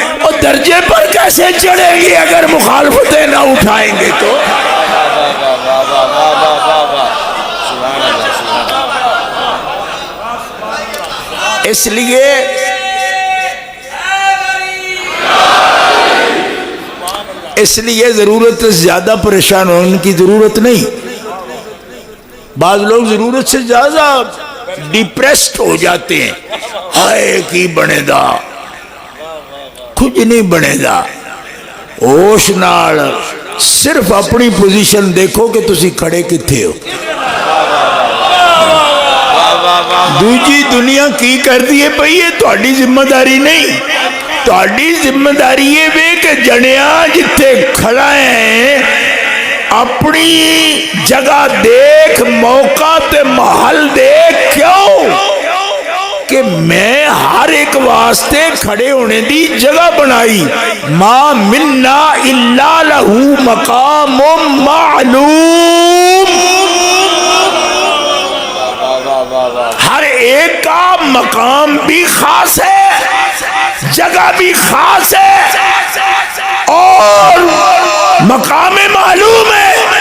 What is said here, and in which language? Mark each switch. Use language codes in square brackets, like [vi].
[ur] اور درجے پر کیسے چڑھیں گے اگر مخالفتیں نہ اٹھائیں گے؟ تو اس لیے ضرورت سے زیادہ پریشان ہونے کی ضرورت نہیں. بعض لوگ ضرورت سے زیادہ ڈپریسڈ ہو جاتے ہیں، [pa] ہائے کی بنے دا، [ur] کچھ نہیں بنے گا. [pa] ہوش نال صرف اپنی پوزیشن دیکھو کہ تسی کھڑے کتھے ہو. دوجی دنیا کی کر دیے پئی ہے تہاڈی ذمہ داری نہیں. تہاڈی ذمہ داری ہے وے کہ جنیا جتھے کھڑا ہے اپنی جگہ دیکھ, موقع تے محل دیکھ. کیوں کہ میں ہر ایک واسطے کھڑے ہونے دی جگہ بنائی. [ar] ما منا الا لہو مقام معلوم. [ur] ہر ایک کا مقام بھی خاص ہے, جگہ بھی خاص ہے اور مقام معلوم ہے.